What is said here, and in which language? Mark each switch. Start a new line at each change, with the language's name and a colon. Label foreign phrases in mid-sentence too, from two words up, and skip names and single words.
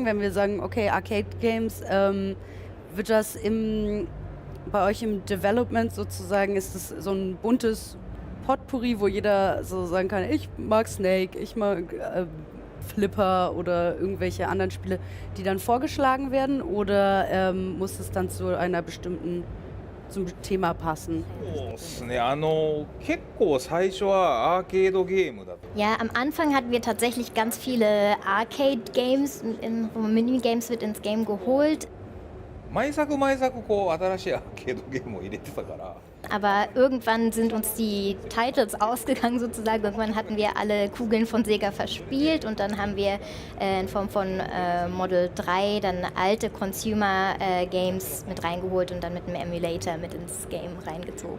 German: Wenn wir sagen, okay, Arcade-Games, wird das bei euch im Development sozusagen, ist das so ein buntes Potpourri, wo jeder so sagen kann, ich mag Snake, ich mag Flipper oder irgendwelche anderen Spiele, die dann vorgeschlagen werden? Oder muss es dann zu einer bestimmten zum Thema passen?
Japanese: そうですね、結構最初はアーケードゲームだと。
German: Ja, am Anfang hatten wir tatsächlich ganz viele Arcade-Games, Minigames wird ins Game geholt.
Japanese: 毎作こう新しいアーケードゲームを入れてたから。
German: Aber irgendwann sind uns die Titles ausgegangen sozusagen. Irgendwann hatten wir alle Kugeln von Sega verspielt und dann haben wir in Form von Model 3 dann alte Consumer-Games mit reingeholt und dann mit einem Emulator mit ins Game reingezogen.